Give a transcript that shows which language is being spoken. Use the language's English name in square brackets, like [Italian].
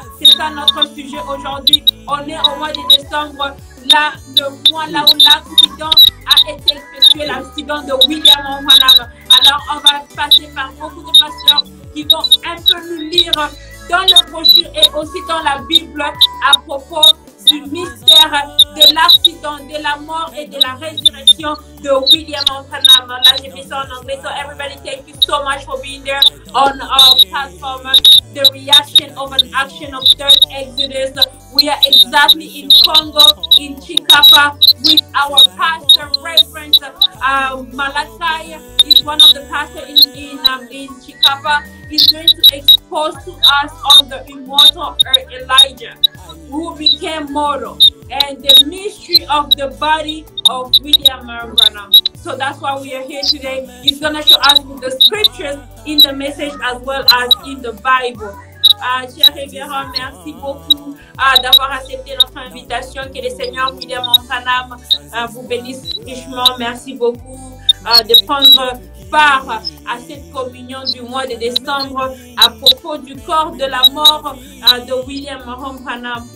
[French] C'est ça notre sujet aujourd'hui. On est au mois de décembre, là, le mois là où l'accident a été effectué, l'accident de William Branham. Alors, on va passer par beaucoup de pasteurs qui vont un peu nous lire dans le brochure et aussi dans la Bible à propos du mystère de l'accident, de la mort et de la résurrection de William Branham. Là, j'ai mis ça en anglais. [English] So everybody, thank you so much for being there on our platform. The reaction of an action of third Exodus. We are exactly in Congo, in Chikapa, with our pastor, Reverend Malachi is one of the pastors in Chikapa. He's going to expose to us on the immortal Elijah, who became mortal, and the mystery of the body of William Branham. So that's why we are here today. He's going to show us the scriptures in the message as well as in the Bible. [French] Cher révérend, merci beaucoup d'avoir accepté notre invitation. Que le Seigneur William Branham vous bénisse richement. Merci beaucoup de prendre part à cette communion du mois de décembre à propos du corps de la mort de William Branham.